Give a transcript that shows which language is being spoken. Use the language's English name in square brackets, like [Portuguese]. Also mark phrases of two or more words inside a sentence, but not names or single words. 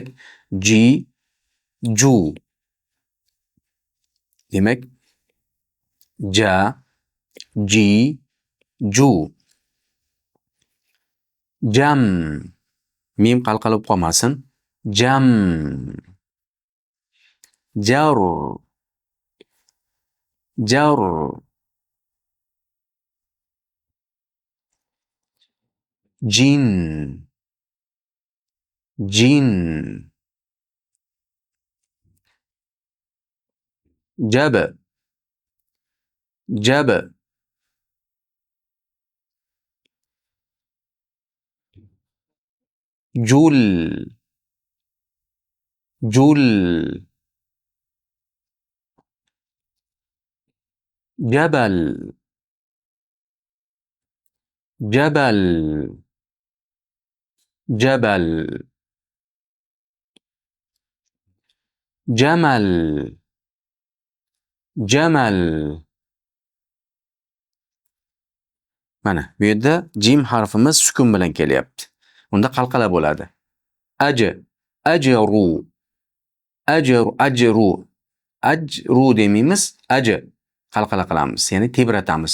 [Uzbek] Ji, ju. Demak, ja, ji, ju. Jam. Mim qalqalib qolmasin. Jam. [Arabic] Jar. Jar. Jin. Jin. Jab. Jab. Jul. Jul. Jabal. Jabal. Jabal. Jamal. Jamal. [Uzbek] Mana bu yerda jim harfimiz sukun bilan kelyapti. Unda qalqala bo'ladi. Ajr, ajru, ajru, ajru, ajru demaymiz, ajr qalqala qilamiz, ya'ni tebratamiz.